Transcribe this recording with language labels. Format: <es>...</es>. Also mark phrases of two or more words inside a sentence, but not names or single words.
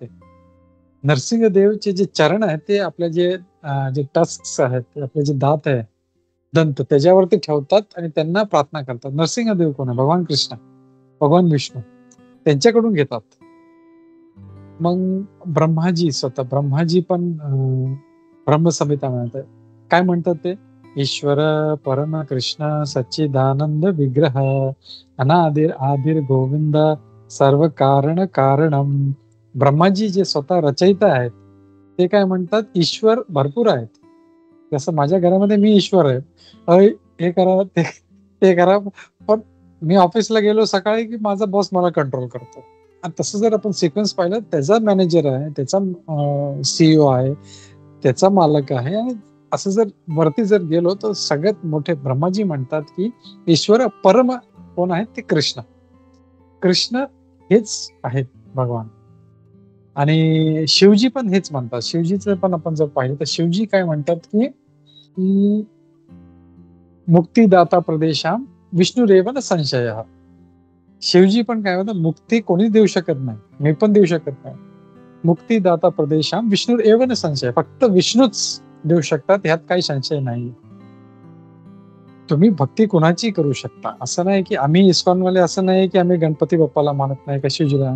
<mr>नरसिंहदेवचे जे चरण आहेत, ते आपले जे टस्क्स आहेत, आपले जे दात आहे, दंत त्याच्यावरती ठेवतात आणि त्यांना प्रार्थना करतात. नरसिंहदेव कोण आहे? भगवान कृष्ण, भगवान विष्णू त्यांच्याकडून घेतात. मग ब्रह्माजी स्वतः ब्रह्माजी पण ब्रह्मसंहिता म्हणतात. काय म्हणतात ते?</mr> <sa>ईश्वर परम कृष्ण सच्चिदानंद विग्रह अनादिर आदिर गोविंद सर्व कारण कारणम.</sa> <mr>ब्रह्माजी जे स्वतः रचयिता आहेत, ते काय म्हणतात? ईश्वर भरपूर आहेत. जसं माझ्या घरामध्ये मी ईश्वर आहे. अय, हे करा, ते करा. पण मी ऑफिसला गेलो सकाळी, की माझा बॉस मला कंट्रोल करतो. आणि तसं जर आपण सिक्वेन्स पाहिलं, त्याचा मॅनेजर आहे, त्याचा सीईओ आहे, त्याचा मालक आहे आणि असं जर वरती जर गेलो, तर सगळ्यात मोठे ब्रह्माजी म्हणतात, की ईश्वर परम कोण आहेत? ते कृष्ण. कृष्ण हेच आहेत भगवान. आणि शिवजी पण हेच म्हणतात. शिवजीचं पण आपण जर पाहिलं, तर शिवजी काय म्हणतात, की</mr> <sa>मुक्तिदाता प्रदेशाम विष्णुरेव न संशयः.</sa> <mr>शिवजी पण काय म्हणतात, मुक्ती कोणीच देऊ शकत नाही. मी पण देऊ शकत नाही.</mr> <sa>मुक्तिदाता प्रदेशाम विष्णुरेव न संशय.</sa> <mr>फक्त विष्णूच देऊ शकतात, ह्यात काही संशय नाही. तुम्ही भक्ती कुणाची करू शकता. असं नाही, की आम्ही इस्कॉनवाले असं नाही, की आम्ही गणपती बाप्पाला मानत नाही का शिवजीला.</mr>